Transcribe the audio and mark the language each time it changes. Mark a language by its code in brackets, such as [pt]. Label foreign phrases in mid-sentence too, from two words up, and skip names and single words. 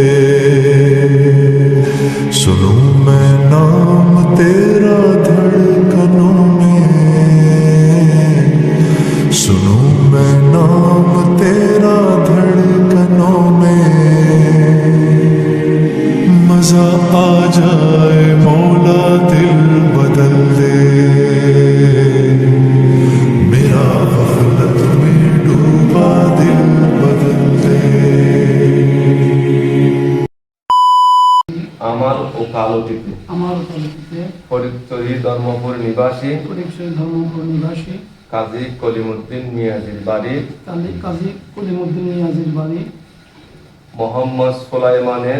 [ur] سنوں میں نام تیرا دھڑکنوں میں، سنوں میں نام تیرا دھڑکنوں میں. مزہ آ جائے مولا دل بدل دے، میرا غفلت میں ڈوبا دل بدل دے. [bn] আমার ওকালতিতে আমার পরিচিতে ফরিদচুরি ধর্মপুর নিবাসী ফটিকছড়ি ধর্মপুর নিবাসী কাজী কলিমুদ্দিন মিয়াজির বাড়ি কাজী কলিমুদ্দিন নিয়াজির বাড়ি মোহাম্মদ সুলাইমানের